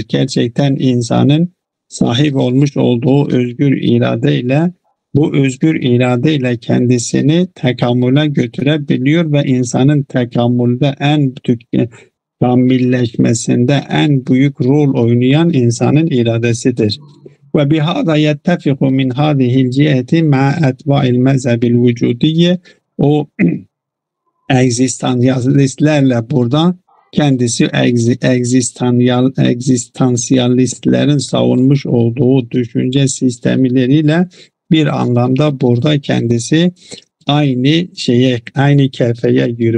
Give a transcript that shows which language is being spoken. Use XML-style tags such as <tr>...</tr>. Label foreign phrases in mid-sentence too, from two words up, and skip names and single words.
<tr>Gerçekten insanın sahip olmuş olduğu özgür iradeyle bu özgür iradeyle kendisini tekamüle götürebiliyor ve insanın tekamülde kamilleşmesinde en büyük rol oynayan insanın iradesidir.</tr> <ar>وبهذا يتفق من هذه الجهة مع أتباع المذهب الوجودي.</ar> <tr>O egzistansiyalistlerle burada kendisi egzistansiyalistlerin savunmuş olduğu düşünce sistemleriyle bir anlamda burada kendisi aynı kefeye giriyor.</tr>